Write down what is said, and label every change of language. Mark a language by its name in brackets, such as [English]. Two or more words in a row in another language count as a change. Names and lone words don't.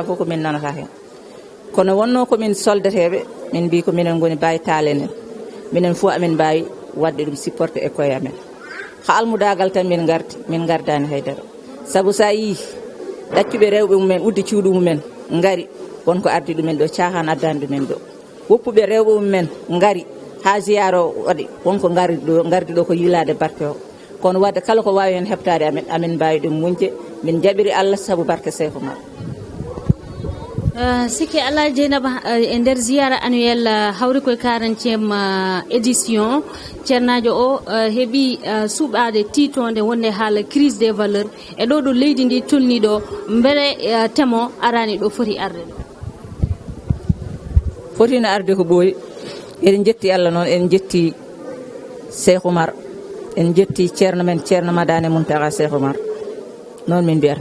[Fula] fof ko min nanata hen kono wonno komin soldateɓe min mbi ko minen goni mbawi talen minen fof amin mbawi wadde ɗum supporté e koye amen ha almudagal tan min gardani haydara saabu sa yi ɗaccuɓe rewɓe mumen uddi cuuɗu mumen ngari wonko ardi ɗumen ɗo cahan addani ɗumen ɗo woppuɓe rewɓe mumen ngari ha ziyara o waɗi wonko gardi ɗo ko yilade barke o kono wadde kala ko wawi hen heɓtade amin mbawi ɗum muñde min jaɓiri Allah saabu barke Cheikh Oumar. Sikki Ala Dieynaba e nder ziyara annuel hawri koye 40e édition ceernajo o heeɓi suuɓade titonde wonde haala [French] crise des valeurs [Fula] e ɗo ɗo leydi ndi tolni ɗo beele temo arani ɗo foti arde ɗo fotino arde ko ɓooyi eɗen jetti Allah noon en jetti Cheikh Oumar en jetti ceerno men ceerno Madani Mountaga Cheikh Oumar noon min mbiyata